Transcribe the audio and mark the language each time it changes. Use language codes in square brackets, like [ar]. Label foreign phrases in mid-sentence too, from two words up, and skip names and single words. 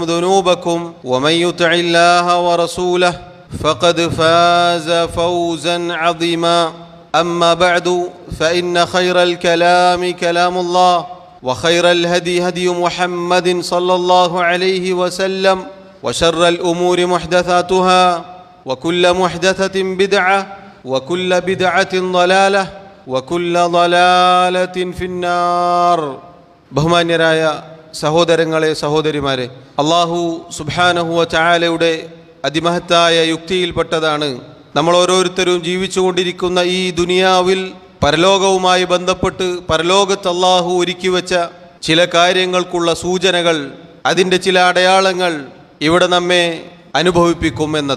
[ar] ذنوبكم ومن يطع الله ورسوله فقد فاز فوزا عظيما أما بعد فإن خير الكلام كلام الله وخير الهدي هدي محمد صلى الله عليه وسلم وشر الأمور محدثاتها وكل محدثة بدعة وكل بدعة ضلالة وكل ضلالة في النار [ml] ബഹുമാന്യരായ സഹോദരങ്ങളെ സഹോദരിമാരെ, അല്ലാഹു സുബ്ഹാനഹു വ തആലയുടെ അതിമഹത്തായ യുക്തിയിൽപ്പെട്ടതാണ് നമ്മൾ ഓരോരുത്തരും ജീവിച്ചുകൊണ്ടിരിക്കുന്ന ഈ ദുനിയാവിൽ പരലോകവുമായി ബന്ധപ്പെട്ട് പരലോകത്ത് അല്ലാഹു ഒരുക്കി വെച്ച ചില കാര്യങ്ങൾക്കുള്ള സൂചനകൾ, അതിൻ്റെ ചില അടയാളങ്ങൾ ഇവിടെ നമ്മെ അനുഭവിപ്പിക്കും എന്നത്.